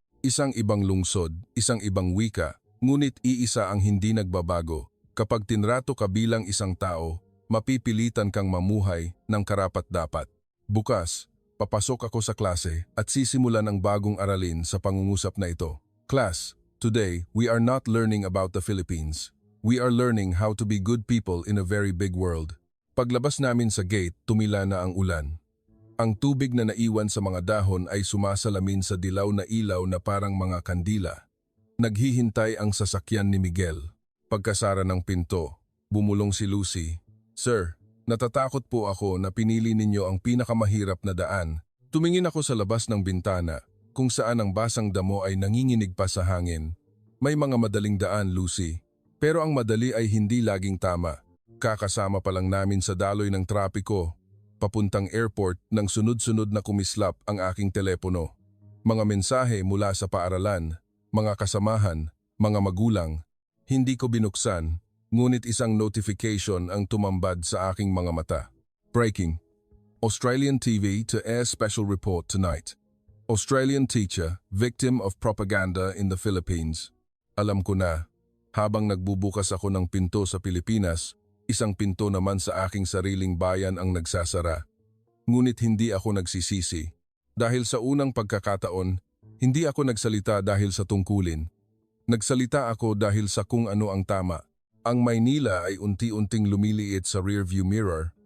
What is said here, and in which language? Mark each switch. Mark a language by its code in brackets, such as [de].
[tl] Isang ibang lungsod, isang ibang wika, ngunit iisa ang hindi nagbabago. Kapag tinrato ka bilang isang tao, mapipilitan kang mamuhay ng karapat-dapat. Bukas, papasok ako sa klase at sisimulan ang bagong aralin sa pangungusap na ito. [en] Class, today we are not learning about the Philippines. We are learning how to be good people in a very big world. [tl] Paglabas namin sa gate, tumila na ang ulan. Ang tubig na naiwan sa mga dahon ay sumasalamin sa dilaw na ilaw na parang mga kandila. Naghihintay ang sasakyan ni Miguel. Pagkasara ng pinto, bumulong si Lucy. Sir, Natatakot po ako na pinili ninyo ang pinakamahirap na daan. Tumingin ako sa labas ng bintana, kung saan ang basang damo ay nanginginig pa sa hangin. May mga madaling daan, Lucy. Pero ang madali ay hindi laging tama. Kakasama pa lang namin sa daloy ng trapiko. Papuntang airport nang sunod-sunod na kumislap ang aking telepono. Mga mensahe mula sa paaralan, mga kasamahan, mga magulang. Hindi ko binuksan, ngunit isang notification ang tumambad sa aking mga mata. [en] Breaking. Australian TV to air special report tonight. Australian teacher, victim of propaganda in the Philippines. [tl] Alam ko na, habang nagbubukas ako ng pinto sa Pilipinas, isang pinto naman sa aking sariling bayan ang nagsasara. Ngunit hindi ako nagsisisi. Dahil sa unang pagkakataon, hindi ako nagsalita dahil sa tungkulin. Nagsalita ako dahil sa kung ano ang tama. Ang Maynila ay unti-unting lumiliit sa rearview mirror.